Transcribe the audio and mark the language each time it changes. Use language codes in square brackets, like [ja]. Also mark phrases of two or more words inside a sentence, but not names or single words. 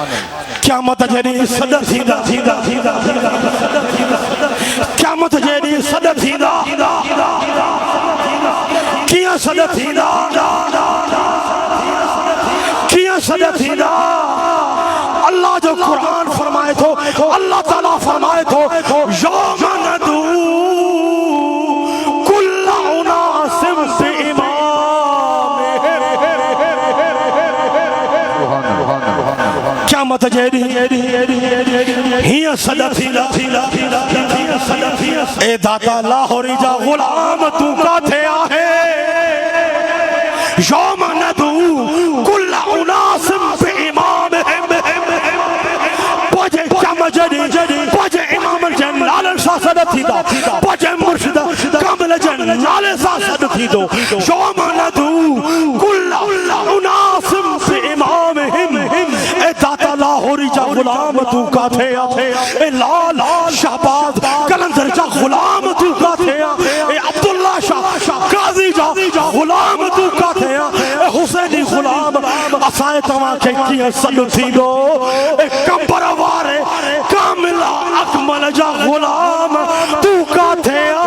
[sd] क़यामत जॾहिं सॾ थींदा क़यामत जॾहिं सॾ थींदा कीअं सॾ थींदा कीअं सॾ थींदा अल्लाह जो क़ुरान फरमाए थो अल्लाह ताला फरमाए थो [ar] يوم ندعو كل أناس بإمامهم [sd] क़यामत जॾहिं हीअं सॾ थींदा ए दाता लाहौरी जा ग़ुलाम तूं काथे आहे [ar] يوم ندعو كل أناس بإمامهم [sd] पोइ इमाम जे नाले सां सॾ थींदा पोइ मुर्शिद कामिल जे नाले सां सॾ थींदो [ar] يوم ندعو كل أناس بإمامهم [sd] ए दाता लाहौरी जा ग़ुलाम तूं काथे आहे ए लाल शाहबाज कलंदर जा ग़ुलाम तूं काथे आहे ए अब्दुल्ला शाह काज़ी जा ग़ुलाम तूं काथे आहे ए हुसैनी ग़ुलाम असां तव्हांखे कीअं सॾ थींदो ए कंबर वारे कामिल अकमल जा ग़ुलाम तूं काथे